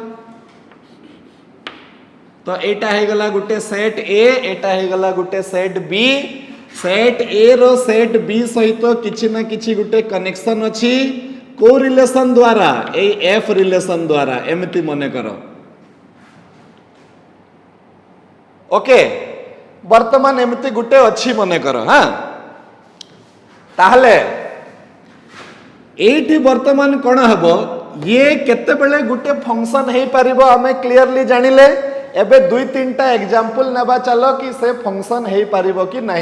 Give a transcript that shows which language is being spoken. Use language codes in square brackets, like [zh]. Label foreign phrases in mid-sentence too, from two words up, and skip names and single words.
[or] ତ ଏଟା ହେଲା ଗୋଟେ ସେଟ୍ ଏ, ଏଟା ହେଲା ଗୋଟେ ସେଟ୍ ବି। ସେଟ୍ ଏ ର ସେଟ୍ ବି ସହିତ କିଛି ନା କିଛି ଗୋଟେ କନେକ୍ସନ ଅଛି କି ରିଲେସନ ଦ୍ୱାରା? ଏ ଏଫ୍ ରିଲେସନ ଦ୍ୱାରା। ଏମିତି ମନେ କର। ओके, ବର୍ତ୍ତମାନ ଏମିତି ଗୋଟେ ଅଛି ମନେ କର। ହଁ, ତାହେଲେ ଏଠି ବର୍ତ୍ତମାନ କଣ ହେବ? ଏ କେତେବେଳେ ଗୋଟେ ଫଙ୍କସନ ହୋଇ ପାରିବ ଆମେ କ୍ଲିଅରଲି ଜାଣିଲେ। ଏବେ ଦୁଇ ତିନିଟା ଏକ୍ଜାମ୍ପଲ ନେବା ଚାଲ କି ସେ ଫଙ୍କସନ ହୋଇ ପାରିବ କି ନାହିଁ।